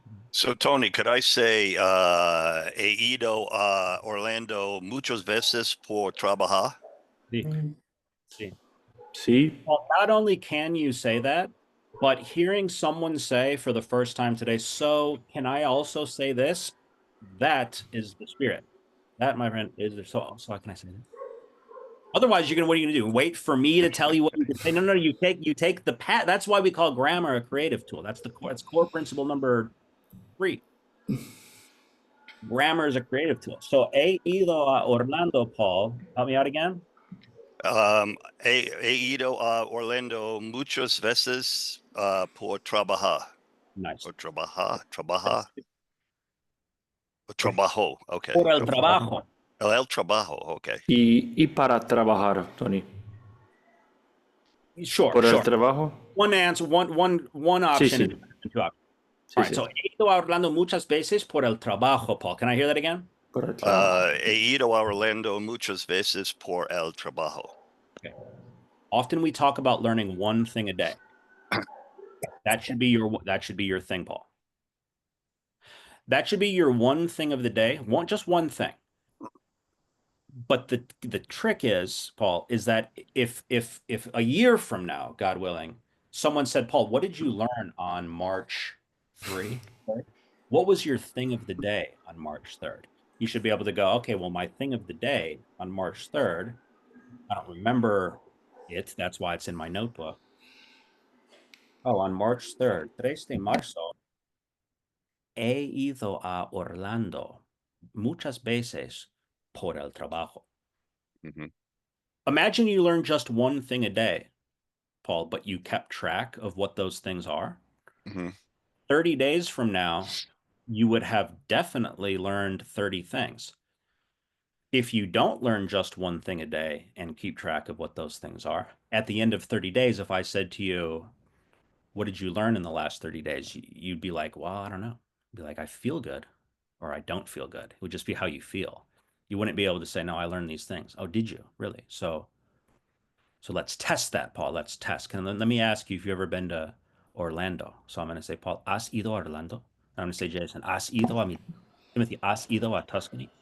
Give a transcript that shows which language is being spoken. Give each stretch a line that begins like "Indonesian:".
English: So, Tony, could I say he ido a Orlando muchas veces por trabajar?
Spanish: Sí.
English: Well, not only can you say that, but hearing someone say for the first time today, so can I also say this? That is the spirit. That, my friend, is so can I say that? Otherwise, what are you gonna do? Wait for me to tell you what you can say? No, you take the pat. That's why we call grammar a creative tool. That's core principle number 3. Grammar is a creative tool. So he ido a Orlando, Paul. Help me out again.
Spanish: He ido a Orlando muchas veces por trabajar.
English: Nice. Or trabajar. Or trabajo. Okay.
Spanish: Por el trabajo. El trabajo. Okay. Y para trabajar, Tony.
English: Sure.
Spanish: Por el trabajo.
English: One answer. One option.
Spanish: Sí.
English: All right. So he ido a Orlando muchas veces por el trabajo, Paul. Can I hear that again?
Spanish: Por el trabajo. He ido a Orlando muchas veces por el trabajo.
English: Okay. Often we talk about learning one thing a day. That should be your thing, Paul. That should be your one thing of the day. Just one thing. But the trick is, Paul, is that if a year from now, God willing, someone said, Paul, what did you learn on March 3? What was your thing of the day on March 3rd? You should be able to go, okay, well, my thing of the day on March 3rd, I don't remember it. That's why it's in my notebook.
Spanish: Oh, on March 3rd, 3 de marzo, he ido a Orlando muchas veces por el trabajo. Mhm.
English: Imagine you learned just one thing a day, Paul, but you kept track of what those things are. Mhm. 30 days from now, you would have definitely learned 30 things. If you don't learn just one thing a day and keep track of what those things are, at the end of 30 days, if I said to you, what did you learn in the last 30 days? You'd be like, well, I don't know. You'd be like, I feel good or I don't feel good. It would just be how you feel. You wouldn't be able to say, no, I learned these things. Oh, did you? Really? So let's test that, Paul. Let's test. Let me ask you if you've ever been to Orlando. So I'm going to say, Paul, ¿has ido a Orlando? I'm going to say, Jason, ¿has ido a Timothy, ¿has ido a Tuscany?